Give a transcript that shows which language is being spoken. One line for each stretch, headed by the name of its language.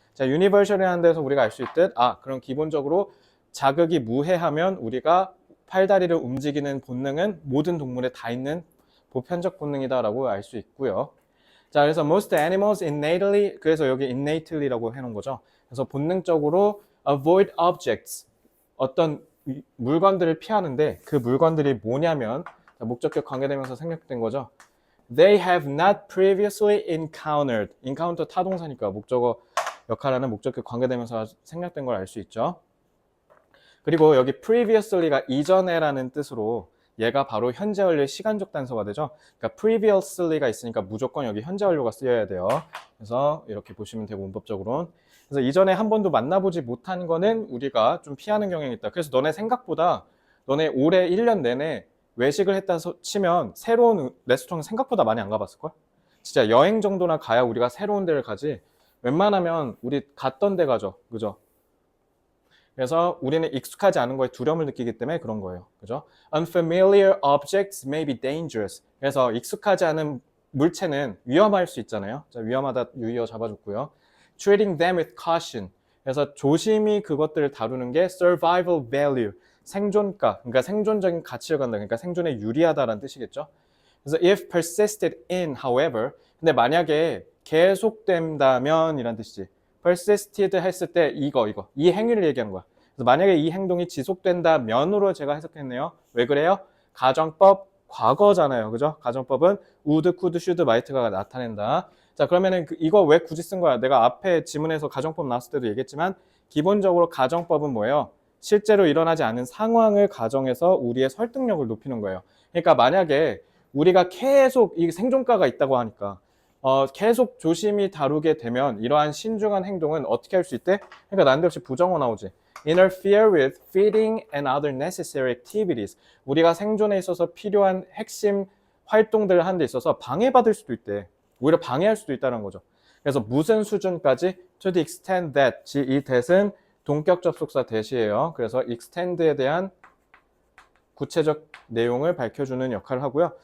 Korean: 자, universal이라는 데서 우리가 알 수 있듯, 그럼 기본적으로 자극이 무해하면 우리가 팔다리를 움직이는 본능은 모든 동물에 다 있는 보편적 본능이다라고 알 수 있고요. 자, 그래서
English: most animals innately,
Korean: 그래서 여기 innately라고 해놓은 거죠. 그래서 본능적으로
English: avoid objects,
Korean: 어떤 물건들을 피하는데 그 물건들이 뭐냐면, 목적격 관계되면서 생략된 거죠.
English: They have not previously encountered.
Korean: encounter 타동사니까 목적어 역할하는 목적격 관계되면서 생략된 걸 알 수 있죠. 그리고 여기 previously가 이전에라는 뜻으로 얘가 바로 현재 완료의 시간적 단서가 되죠. 그러니까 previously가 있으니까 무조건 여기 현재 완료가 쓰여야 돼요. 그래서 이렇게 보시면 되고, 문법적으로는. 그래서 이전에 한 번도 만나보지 못한 거는 우리가 좀 피하는 경향이 있다. 그래서 너네 생각보다, 너네 올해 1년 내내 외식을 했다 치면 새로운 레스토랑 생각보다 많이 안 가봤을걸? 진짜 여행 정도나 가야 우리가 새로운 데를 가지, 웬만하면 우리 갔던 데 가죠. 그죠? 그래서 우리는 익숙하지 않은 거에 두려움을 느끼기 때문에 그런 거예요.
English: 그죠? Unfamiliar objects may be dangerous.
Korean: 그래서 익숙하지 않은 물체는 위험할 수 있잖아요. 자, 위험하다 유의어 잡아줬고요.
English: Treating them with caution.
Korean: 그래서 조심히 그것들을 다루는 게 survival value. 생존가. 그러니까 생존적인 가치를 갖는다. 그러니까 생존에 유리하다라는 뜻이겠죠.
English: 그래서 if persisted in, however.
Korean: 근데 만약에 계속된다면 이란 뜻이지. persisted 했을 때 이 행위를 얘기하는 거야. 그래서 만약에 이 행동이 지속된다면으로 제가 해석했네요. 왜 그래요? 가정법 과거잖아요. 그죠? 가정법은 would, could, should, might가 나타낸다. 자, 그러면은 이거 왜 굳이 쓴 거야? 내가 앞에 지문에서 가정법 나왔을 때도 얘기했지만, 기본적으로 가정법은 뭐예요? 실제로 일어나지 않은 상황을 가정해서 우리의 설득력을 높이는 거예요. 그러니까 만약에 우리가 계속 이 생존가가 있다고 하니까 계속 조심히 다루게 되면 이러한 신중한 행동은 어떻게 할 수 있대? 그러니까 난데없이 부정어 나오지.
English: Interfere with feeding and other necessary activities.
Korean: 우리가 생존에 있어서 필요한 핵심 활동들을 하는 데 있어서 방해받을 수도 있대. 오히려 방해할 수도 있다는 거죠. 그래서 무슨 수준까지?
English: To the extent that,
Korean: 이 that은 동격 접속사 대시예요. 그래서 extend에 대한 구체적 내용을 밝혀주는 역할을 하고요.